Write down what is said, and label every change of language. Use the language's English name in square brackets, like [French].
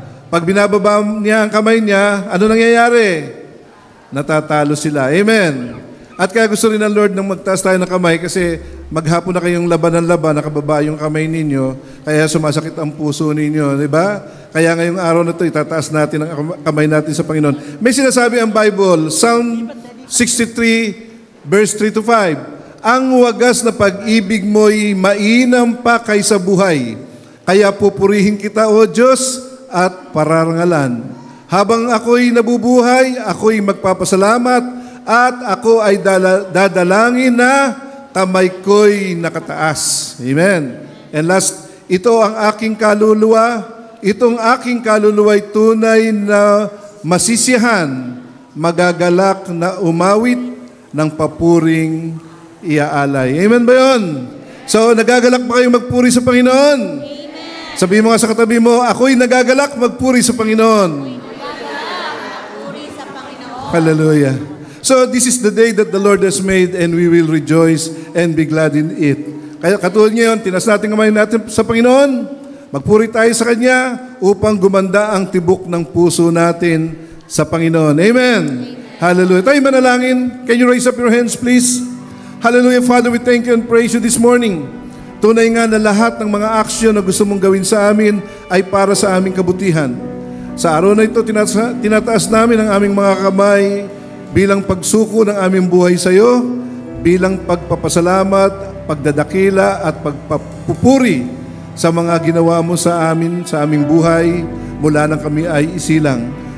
[Filipino] Pag binababa niya ang kamay niya, ano nangyayari? Natatalo sila. Amen. At kaya gusto rin ng Lord nang magtaas tayo ng kamay kasi maghapon na kayong laban ng laban, nakababa yung kamay ninyo, kaya sumasakit ang puso ninyo, di ba? Kaya ngayong araw na ito, itataas natin ang kamay natin sa Panginoon. May sinasabi ang Bible, Psalm 63, verse 3 to 5. Ang wagas na pag-ibig mo'y mainam pa kaysa buhay. Kaya pupurihin kita, O Diyos, at pararangalan. Habang ako'y nabubuhay, ako'y magpapasalamat, at ako ay dadalangin na kamay ko'y nakataas. Amen. [English] And last, [Filipino] ito ang aking kaluluwa. Itong aking kaluluwa'y tunay na masisiyahan, magagalak na umawit ng papuring iaalay. Amen ba yun? So, nagagalak ba kayong magpuri sa Panginoon? Amen. Sabihin mo nga sa katabi mo, ako'y nagagalak magpuri sa Panginoon. Hallelujah. [English] So this is the day that the Lord has made and we will rejoice and be glad in it. [Filipino] Kaya katulad ngayon, tinas natin kamay natin sa Panginoon, magpuri tayo sa Kanya upang gumanda ang tibok ng puso natin sa Panginoon. Amen. Hallelujah. Tayo manalangin. [English] Can you raise up your hands please? [Filipino] Hallelujah. [English] Father, we thank you and praise you this morning. [Filipino] Tunay nga na lahat ng mga aksyon na gusto mong gawin sa amin ay para sa aming kabutihan. Sa araw na ito, tinataas namin ang aming mga kamay bilang pagsuko ng aming buhay sa iyo, bilang pagpapasalamat, pagdadakila at pagpupuri sa mga ginawa mo sa amin, sa aming buhay, mula nang kami ay isilang.